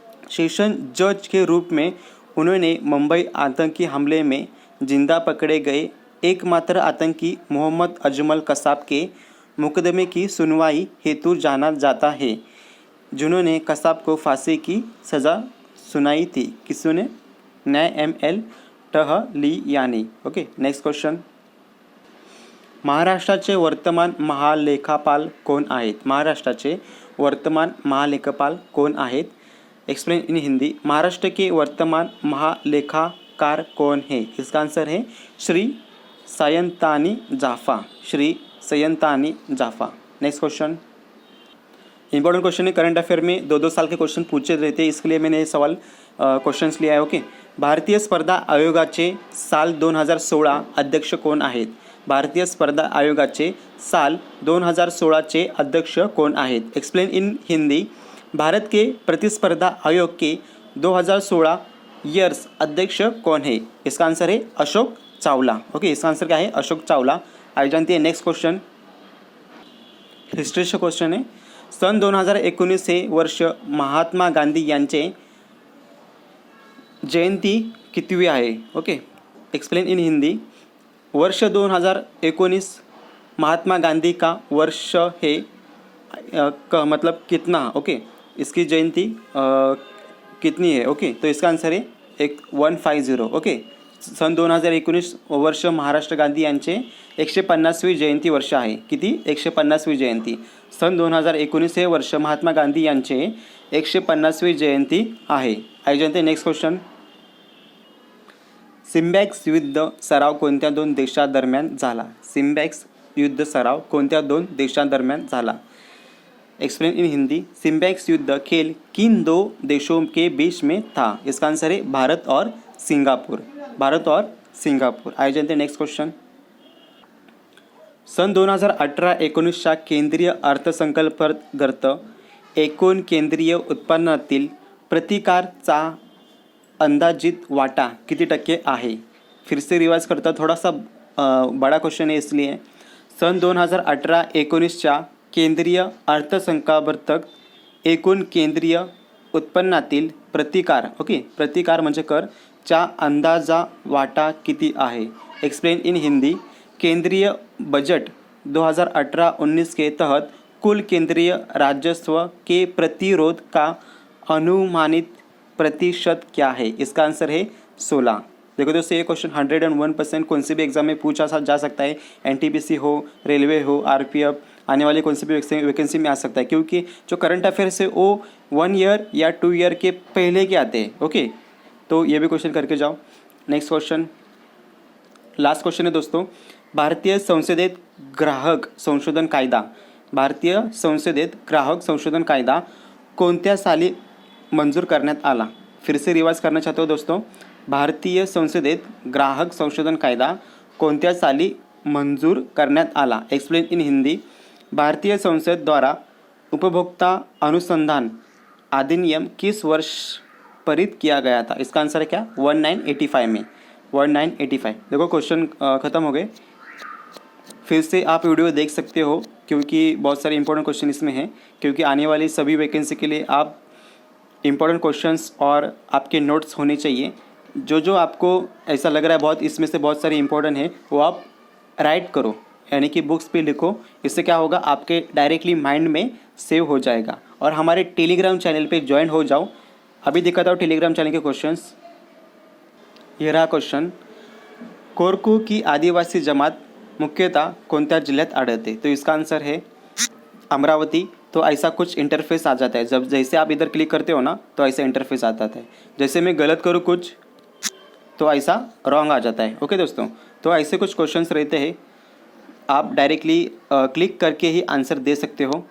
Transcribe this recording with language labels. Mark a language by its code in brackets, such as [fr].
[hi] Session जज के रूप में उन्होंने मुंबई आतंकी हमले में जिंदा पकड़े गए एकमात्र आतंकी मोहम्मद अजमल कसाब के मुकदमे की सुनवाई हेतु जाना जाता है, जिन्होंने कसाब को फांसी की सज़ा सुनाई थी. किसने? न्याय ML Tahaliyani. Okay, next question. [mr] महाराष्ट्राचे वर्तमान महालेखापाल कोण आहेत? महाराष्ट्राचे वर्तमान महालेखापाल कोण आहेत? [en] Explain in Hindi. [hi] महाराष्ट्र के वर्तमान महालेखाकार कौन है? इसका आंसर है Shri सयंतानी जाफा. Shri सयंतानी जाफा. Next question. Important question है. करंट अफेयर में 2-2 साल के क्वेश्चन पूछे रहते हैं, इसके लिए मैंने ये सवाल क्वेश्चन्स लिया है. [mr] ओके, भारतीय स्पर्धा आयोगाचे साल 2016 अध्यक्ष कोण आहेत? भारतीय स्पर्धा आयोगाचे साल 2016चे अध्यक्ष कोण आहेत? [en] Explain in Hindi. [hi] भारत के प्रतिस्पर्धा आयोग के 2016 ईयर्स अध्यक्ष कौन है? इसका आंसर है अशोक चावला. ओके, इसका आंसर क्या है? अशोक चावला. आइए जानते हैं नेक्स्ट क्वेश्चन. [mr] हिस्ट्रीचं क्वेश्चन आहे. सन 2019 हे वर्ष महात्मा गांधी यांचे जयंती कितवी आहे? [en] Okay, explain in Hindi. [hi] वर्ष 2019 महात्मा गांधी का वर्ष है मतलब कितना? ओके, इसकी जयंती कितनी है? ओके, तो इसका आंसर है 150. [mr] ओके, सन 2019 वर्ष महाराष्ट्र गांधी यांचे 150वी जयंती वर्ष आहे. किती? 150वी जयंती. सन 2019 हे वर्ष महात्मा गांधी यांचे 150वी जयंती आहे. [hi] आइए जानते हैं नेक्स्ट क्वेश्चन. [mr] सिम्बॅक्स युद्ध सराव कोणत्या 2 देशांदरम्यान झाला? सिम्बॅक्स युद्ध सराव कोणत्या 2 देशांदरम्यान झाला? [en] Explain in Hindi. [hi] सिम्बैक्स युद्ध खेल किन 2 देशों के बीच में था? इसका आंसर है भारत और सिंगापुर. भारत और सिंगापुर. आइए जानते हैं नेक्स्ट क्वेश्चन. [mr] सन 2018-19च्या केंद्रीय अर्थसंकल्पांतर्गत एकूण केंद्रीय उत्पन्नातील प्रतिकारचा अंदाजित वाटा किती टक्के आहे? [hi] फिर से रिवाइज करता, थोड़ा सा बड़ा क्वेश्चन है इसलिए. [mr] सन 2018-19च्या केंद्रीय अर्थसंकल्पांतर्गत एकूण केंद्रीय उत्पन्नातील प्रतिकार, ओके, प्रतिकार म्हणजे कर, चा अंदाजा वाटा किती आहे? [en] Explain in Hindi. [hi] केंद्रीय बजट 2018-19 के तहत कुल केंद्रीय राजस्व के प्रतिरोध का अनुमानित प्रतिशत क्या है? इसका आंसर है 16. देखो दोस्तों, ये क्वेश्चन 101% कौन से भी एग्जाम में पूछा जा सकता है. NTPC हो, रेलवे हो, RPF, आने वाली कौन सी भी वैकेंसी में आ सकता है, क्योंकि जो करंट अफेयर्स है वो 1 ईयर या 2 ईयर के पहले के आते हैं. ओके, तो ये भी क्वेश्चन करके जाओ. नेक्स्ट क्वेश्चन, लास्ट क्वेश्चन है दोस्तों. [mr] भारतीय संसदेत ग्राहक संशोधन कायदा, भारतीय संसदेत ग्राहक संशोधन कायदा कोणत्या साली मंजूर करण्यात आला? [hi] फिर से रिवाइज करना चाहते हो दोस्तों. [mr] भारतीय संसदेत ग्राहक संशोधन कायदा कोणत्या साली मंजूर करण्यात आला. [en] Explain in Hindi. [hi] भारतीय संसद द्वारा उपभोक्ता अनुसंधान अधिनियम किस वर्ष पारित किया गया था. इसका आंसर है क्या 1985 में. 1985. देखो क्वेश्चन ख़त्म हो गए. फिर से आप वीडियो देख सकते हो क्योंकि बहुत सारे इंपॉर्टेंट क्वेश्चन इसमें हैं, क्योंकि आने वाली सभी वैकेंसी के लिए आप इंपॉर्टेंट क्वेश्चंस और आपके नोट्स होने चाहिए. जो आपको ऐसा लग रहा है बहुत इसमें से बहुत सारे इंपॉर्टेंट है वो आप राइट करो, यानी कि बुक्स पे लिखो. इससे क्या होगा आपके डायरेक्टली माइंड में सेव हो जाएगा. और हमारे टेलीग्राम चैनल पे ज्वाइन हो जाओ. अभी दिखाता हूँ टेलीग्राम चैनल के क्वेश्चंस. ये रहा क्वेश्चन. [mr] कोरकू की आदिवासी जमात मुख्यतः कोणत्या जिल्ह्यात आढळते. [hi] तो इसका आंसर है अमरावती. तो ऐसा कुछ इंटरफेस आ जाता है. जब जैसे आप इधर क्लिक करते हो ना तो ऐसा इंटरफेस आता है. जैसे मैं गलत करूँ कुछ तो ऐसा रॉन्ग आ जाता है. ओके दोस्तों, तो ऐसे कुछ क्वेश्चंस रहते हैं, आप डायरेक्टली क्लिक करके ही आंसर दे सकते हो.